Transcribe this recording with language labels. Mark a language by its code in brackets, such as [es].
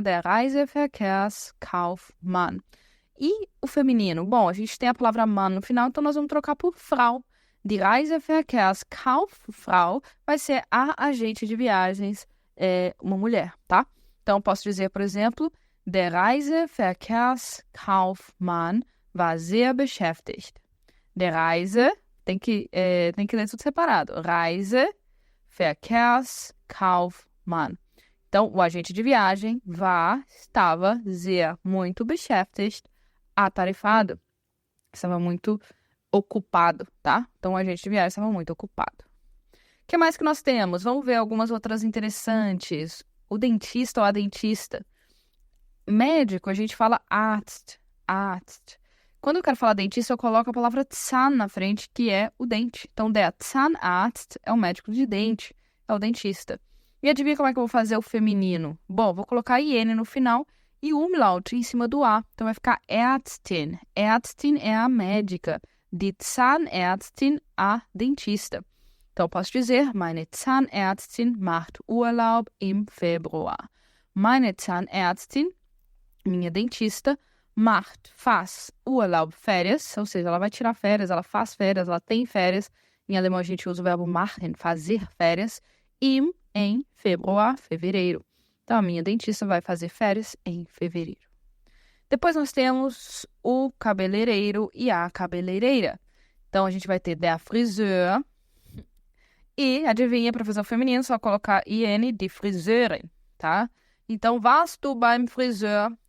[de] Der Reiseverkehrskaufmann. [pt] E o feminino? Bom, a gente tem a palavra Mann no final, então nós vamos trocar por Frau. Die Reiseverkehrskauffrau vai ser a agente de viagens, uma mulher, tá? Então, eu posso dizer, por exemplo, [de] der Reiseverkehrskaufmann war sehr beschäftigt. Der Reise, [pt] tem que ler tudo separado. [de] Reiseverkehrskaufmann. [pt] Então, o agente de viagem estava sehr, muito beschäftigt, atarefado, estava muito ocupado, tá? Então, o agente de viagem estava muito ocupado. O que mais que nós temos? Vamos ver algumas outras interessantes. O dentista ou a dentista. Médico, a gente fala Arzt. Quando eu quero falar dentista, eu coloco a palavra Zahn na frente, que é o dente. Então, der Zahnarzt é o médico de dente, é o dentista. E adivinha como é que eu vou fazer o feminino? Bom, vou colocar IN no final e umlaut em cima do A. Então, vai ficar Ärztin. Ärztin é a médica. Die Zahnärztin, a dentista. Então, eu posso dizer, [de] meine Zahnärztin macht Urlaub im Februar. Meine Zahnärztin, [pt] minha dentista, faz Urlaub, férias, ou seja, ela vai tirar férias, ela faz férias, ela tem férias. Em alemão, a gente usa o verbo machen, fazer férias, em Februar, fevereiro. Então, a minha dentista vai fazer férias em fevereiro. Depois nós temos o cabeleireiro e a cabeleireira. Então, a gente vai ter der Friseur. E, adivinha, para fazer o feminino, só colocar IN, die Friseurin, tá? Então, [de] warst du beim Friseur?